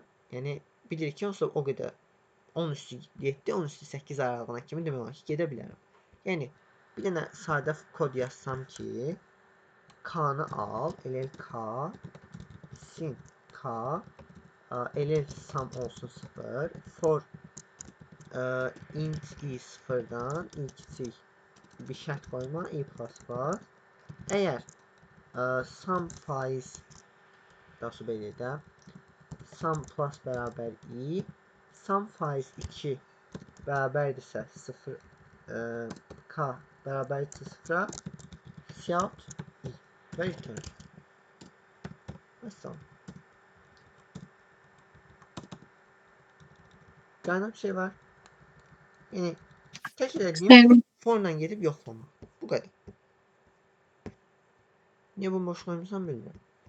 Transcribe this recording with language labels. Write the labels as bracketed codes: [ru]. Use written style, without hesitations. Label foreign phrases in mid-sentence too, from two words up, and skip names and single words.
[az] Yəni, bilirik ki, onsuz o qədər 10 üstü 7, 10 üstü 8 aralığına kimi demək olar ki, gedə bilərəm. Yəni, bir dənə sadə kod yazsam ki, k-nı al, elə k, sin k, elə sum olsun 0, [en] for int i [az] 0-dan i kiçik bir şərt qoyma, [en] i plus plus. [az] Əgər sum faiz daha belə də [en] sum plus [az] bərabər i, sum faiz 2 bərabərdirsə 0 k bərabərdirsə 0-a [en] count i [az] və return. Məsələn. Qaynaq bir şey var. Yəni tək elədiyim forla gedib yoxlamaq. Bu qədər. Niyə bunu boş qoymuşsam bilmirəm.